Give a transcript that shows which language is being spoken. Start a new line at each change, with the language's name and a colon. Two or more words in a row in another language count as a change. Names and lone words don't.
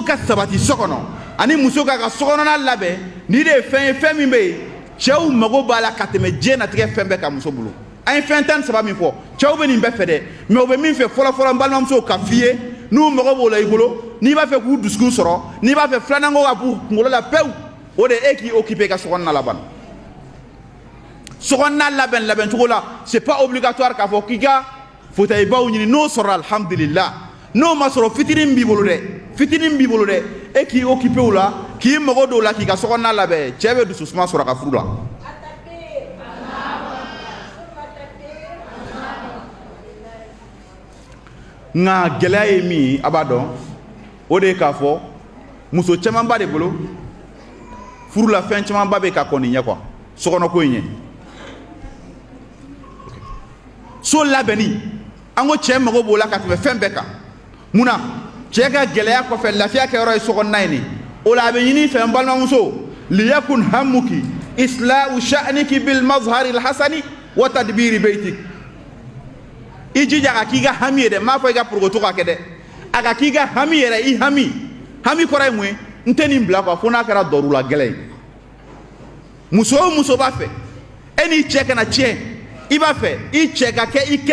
Bambara: ka sabati so kɔnɔ ani muso ka sokɔnɔna labɛn ni de ye fɛn ye fɛn min bɛ yen cɛw mago b'a la ka tɛmɛ diɲɛnatigɛ fɛn bɛɛ ka muso bolo an ye fɛn 13 min fɔ cɛw bɛ nin bɛɛ fɛ dɛ mais u bɛ min fɛ fɔlɔ-fɔlɔ n balimamusow ka f'i ye n'u mago b'o la i bolo n'i b'a fɛ k'u dusukun sɔrɔ n'i b'a fɛ filanan ko ka b'u kunkolo la pewu o de e k'i occuper i ka sokɔnɔna laban sokɔnɔna labɛn cogo la
French: c'est pas obligatoire
Bambara: k'a fɔ k'i ka fauteuil baw ɲini n'o sɔrɔ alhamdulillah n'o ma sɔrɔ fitinin b'i bolo dɛ e k'i occuper o la k'i mago don o la k'i ka sokɔnɔna labɛn cɛ bɛ dususuma sɔrɔ ka furu la nka gɛlɛya ye min ye a b'a dɔn o de ye k'a fɔ muso camanba de bolo furu la fɛn camanba bɛ ka kɔni ɲɛ quoi sokɔnɔko in ɲɛ so labɛnni an ko cɛ mago b'o la ka tɛmɛ fɛn bɛɛ kan munna cɛ ka gɛlɛya kɔfɛ lafiya kɛ yɔrɔ ye sokɔnɔna ye nin o la a bɛ ɲini i fɛ n balimamuso
Arabic: ليكن همك إصلاح شأنك بالمظهر الحسن وتدبير بيتك
Bambara: i jija ka k'i ka hami ye dɛ m'a fɔ i ka porokoto ka kɛ dɛ a ka k'i ka hami yɛrɛ i hami kɔrɔ ye mun ye n tɛ nin bila quoi fo n'a kɛra dɔrula gɛlɛ ye muso o muso b'a fɛ e n'i cɛ kana tiɲɛ i b'a fɛ i cɛ ka kɛ i